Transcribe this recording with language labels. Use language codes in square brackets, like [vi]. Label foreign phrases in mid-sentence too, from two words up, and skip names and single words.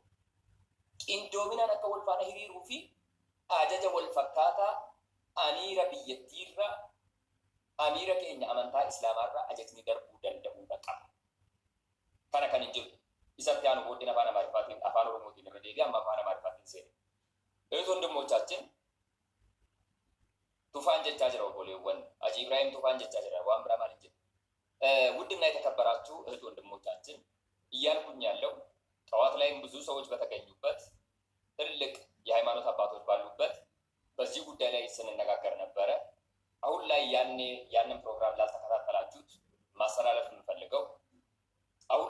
[om] Qindoominaan akka wal faana hiriiruu fi ajaja wal fakkaataa amiira biyyattiirra amiira keenya amantaa islaamaarra ajajni darbuu danda'uudha qaba. Kana kan hin jiru. Isatti aanu booddeen afaan Amaariffaatiin afaan Oromootiin irra deebi'ee amma afaan Amaariffaatiin seene. [am] እቱ ወንድሞቻችን [om] tufaan jechaa jira obboleewwan. Hajii Ibraahiim tufaan jechaa jira waan biraa maal hin jedhu. [am] ውድና የተከበራችሁ እህት ወንድሞቻችን እያልኩኝ ያለው ጠዋት ላይም ብዙ ሰዎች በተገኙበት ትልቅ የሃይማኖት አባቶች ባሉበት በዚህ ጉዳይ ላይ ስንነጋገር ነበረ። አሁን ላይ ያንን ፕሮግራም ላልተከታተላችሁት ማስተላለፍ የምፈልገው አሁን